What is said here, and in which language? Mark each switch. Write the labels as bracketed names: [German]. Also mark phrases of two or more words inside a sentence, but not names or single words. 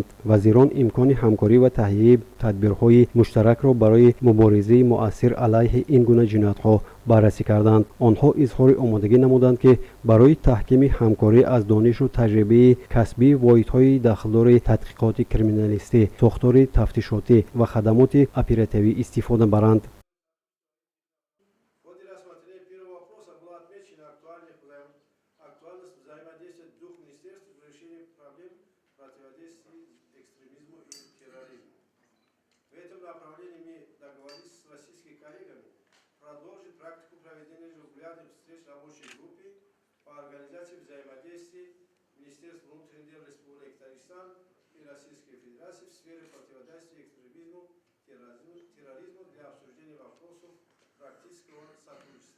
[Tajik] Вазирон имкони ҳамкорӣ ва таҳйияи тадбирҳои муштаракро барои муборизаи муассир алайҳи ин гуна ҷиноятҳо баррасӣ карданд. онҳо изҳори омодагӣ намуданд ки барои таҳкими ҳамкорӣ аз донишу таҷрибаи касбии воҳидҳои дахлдори тадқиқоти криминалистӣ, сохтори тафтишотӣ ва хадамоти оперативӣ истифода баранд. [Russian] Актуальность взаимодействия двух министерств в решении проблем противодействия экстремизму и терроризму. В этом направлении мы договорились с российскими коллегами продолжить практику проведения регулярных встреч рабочей группы по организации взаимодействия Министерств внутренних дел Республики Таджикистан и Российской Федерации в сфере противодействия экстремизму, терроризму для обсуждения вопросов практического сотрудничества.